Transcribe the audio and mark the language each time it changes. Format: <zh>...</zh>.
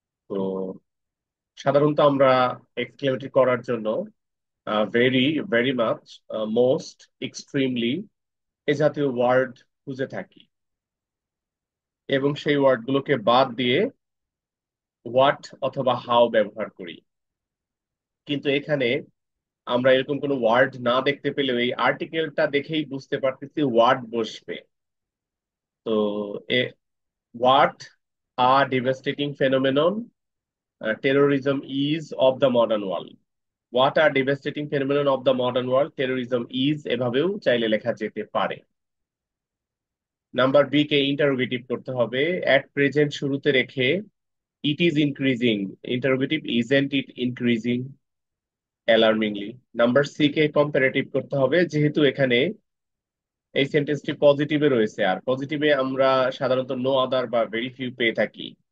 <bn>তো সাধারণত আমরা এক্সক্লেমেটরি করার জন্য very very much, most, extremely এ জাতীয় ওয়ার্ড খুঁজে থাকি এবং সেই ওয়ার্ডগুলোকে বাদ দিয়ে হোয়াট অথবা হাউ ব্যবহার করি। কিন্তু এখানে আমরা এরকম কোনো ওয়ার্ড না দেখতে পেলেও এই আর্টিকেলটা দেখেই বুঝতে পারতেছি ওয়ার্ড বসবে।</bn> <en>তো what a devastating phenomenon terrorism is of the modern world. What are devastating phenomenon of the modern world? Terrorism is</en> <bn>এভাবেও চাইলে লেখা যেতে পারে। নাম্বার বি কে ইন্টারোগেটিভ করতে হবে, এট প্রেজেন্ট শুরুতে রেখে</bn> <en>it is increasing,</en> <bn>interrogative</bn> <en>Isn't it increasing alarmingly.</en> <bn>Number C K comparative করতে হবে, যেহেতু এখানে এই সেন্টেন্সটি পজিটিভে রয়েছে আর পজিটিভে আমরা সাধারণত নো আদার বা ভেরি ফিউ পেয়ে থাকি।</bn>